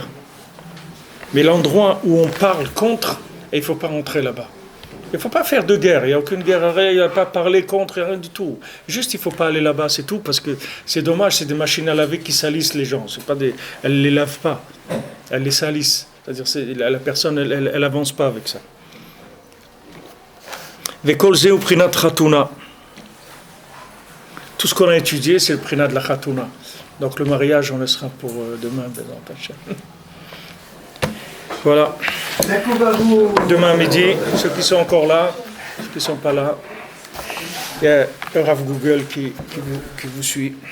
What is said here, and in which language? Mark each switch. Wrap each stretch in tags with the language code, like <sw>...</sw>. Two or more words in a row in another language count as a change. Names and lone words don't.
<fr>Mais l'endroit où on parle contre, il ne faut pas rentrer là-bas. Il ne faut pas faire de guerre. Il n'y a aucune guerre, il n'y a pas parler contre, rien du tout. Juste, il ne faut pas aller là-bas, c'est tout, parce que c'est dommage, c'est des machines à laver qui salissent les gens. Elles ne les lavent pas. Elles les salissent. C'est-à-dire la personne, elle n'avance pas avec ça.</fr> <he>וכל זה פרינת חתונה.</he> <fr>Tout ce qu'on a étudié, c'est le prinat de la chatuna. Donc le mariage, on le sera pour demain. Voilà. Demain midi, ceux qui sont encore là, ceux qui ne sont pas là, il y a un Rav Google qui vous suit.</fr>